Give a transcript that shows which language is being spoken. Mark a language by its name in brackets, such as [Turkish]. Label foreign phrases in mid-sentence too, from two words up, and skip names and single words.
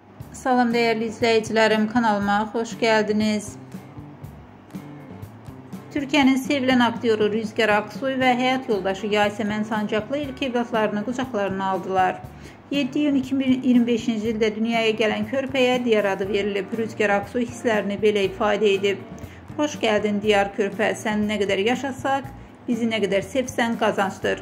[Turkish] Salam değerli izleyicilerim, kanalıma hoş geldiniz. Türkiye'nin sevilen aktyoru Rüzgar Aksoy ve hayat yoldaşı Yasemen Sancaklı ilk evlatlarını kucaklarına aldılar. [Azerbaijani] 7 iyun 2025-ci ildə dünyaya gələn körpəyə Diyar adı verilib. Rüzgar Aksoy hisslərini belə ifadə edib. [Turkish] Hoş geldin [Azerbaijani] Diyar körpə, sən nə qədər yaşasaq, bizi nə qədər sevsən qazançdır.